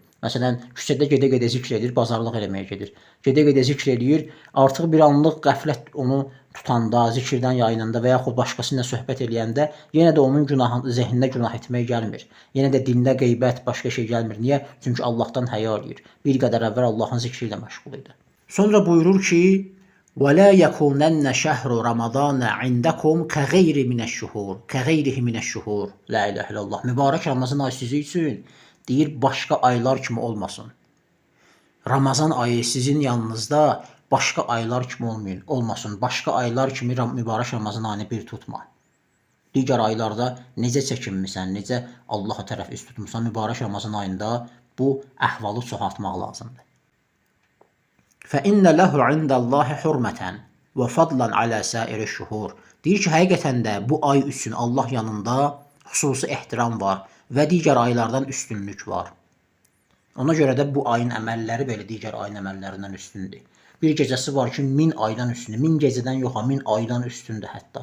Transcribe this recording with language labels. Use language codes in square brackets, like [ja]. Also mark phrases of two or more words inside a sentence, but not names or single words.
[az] Məsələn, küçədə gedə-gedə zikr edir, bazarlıq eləməyə gedir. Gedə-gedə zikr eləyir, artıq bir anlıq qəflət onu tutanda, zikirdən yayınanda və yaxud başqasıyla söhbət eləyəndə yenə də onun günahı, zehninə günah etmək gəlmir. Yenə də dində qeybət, başqa şey gəlmir. Niyə? Çünki Allahdan həya eləyir. Bir qədər əvvəl Allahın zikri ilə məşğul idi. Sonra buyurur ki, [ar] وَلَا يَكُونَنَّ شَهْرُ رَمَضَانَ عِنْدَكُمْ كَغَيْرِ مِنَ الشُّهُورِ كَغَيْرِهِ مِنَ الشُّهُورِ لا إله إلا الله. [az] Mübarək Ramazan ayı sizin üçün deyir, başqa aylar kimi olmasın. Ramazan ayı sizin yanınızda başqa aylar kimi olmasın. Başqa aylar kimi mübarək Ramazan ayını bir tutma. Digər aylarda necə çəkinmirsən, necə Allaha tərəf üst tutmuşsan, mübarək Ramazan ayında bu əhvalı çoxaltmaq lazımdır. [ar] فَإِنَّ لَهُ عِنْدَ اللّٰهِ حُرْمَةً وَفَضْلًا عَلَى سَائِرِ الشُّهُورِ [az] Deyir ki, həqiqətən də bu ay üçün Allah yanında xüsusi ehtiram var və digər aylardan üstünlük var. Ona görə də bu ayın əməlləri belə digər ayın əməllərindən üstündür. Bir gecəsi var ki, 1000 aydan üstündür. 1000 gecədən yox, 1000 aydan üstündür hətta.